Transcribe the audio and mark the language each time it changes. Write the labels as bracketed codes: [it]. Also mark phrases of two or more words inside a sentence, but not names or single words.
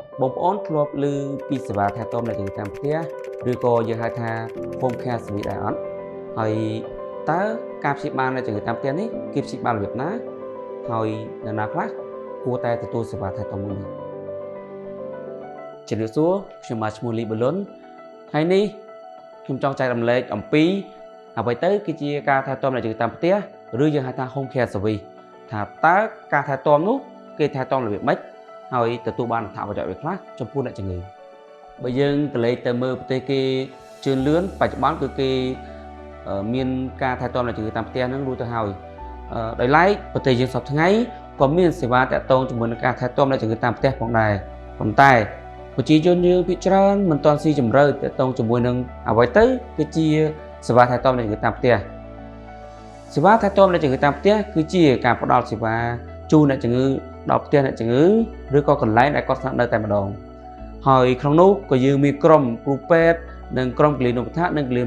[km] បងប្អូនធ្លាប់ឮពីសេវាថែទាំអ្នកជំងឺតាមផ្ទះឬក៏យើងហៅថា [en] home care service [km] ដែរអត់ហើយតើការព្យាបាលអ្នកជំងឺតាមផ្ទះនេះគេព្យាបាលរបៀបណាហើយនរណាខ្លះគួរតែទទួលសេវាថែទាំមួយនេះជំរាបសួរខ្ញុំបាទឈ្មោះលីប៊ូលុន ថ្ងៃនេះខ្ញុំចង់ចែករំលែកអំពីអ្វីទៅគឺជាការថែទាំអ្នកជំងឺតាមផ្ទះឬយើងហៅថា [en] home care service [km] ថាតើការថែទាំនោះគេថែទាំរបៀបម៉េចហើយទទួលបានអត្ថប្រ យោជន៍អ្វីខ្លះចំពោះអ្នកជំងឺបើយើងទៅលេខទៅមើលប្រទេសគេជឿនលឿនបច្ចុប្បន្នគឺគេមានការថែទាំអ្នកជំងឺតាមផ្ទះហ្នឹងរួចទៅហើយដោយ ឡែកប្រទេសយើងសពថ្ងៃក៏មានសេវាតាក់ទងជាមួយនឹងការថែទាំអ្នកជំងឺតាមផ្ទះផងដែរប៉ុន្តែប្រជាជនយើងភាគច្រើនមិនទាន់ស៊ីជម្រៅតាក់ទងជាមួយនឹងអ្វីទៅគឺជាសេវាថែទាំអ្នកជំងឺតាមផ្ទះសេវាថែទាំអ្នកជំងឺតាមផ្ទះគឺជាការផ្ដល់សេវាជូនអ្នកជំងឺដល់ផ្ទះអ្នកជំងឺឬក៏កន្លែងដែលគាត់ស្នាក់នៅតែម្ដងហើយក្នុងនោះក៏យើងមានក្រុមគ្រូពេទ្យនិងក្រុមគិលានុបដ្ឋាកនិងគិលានុប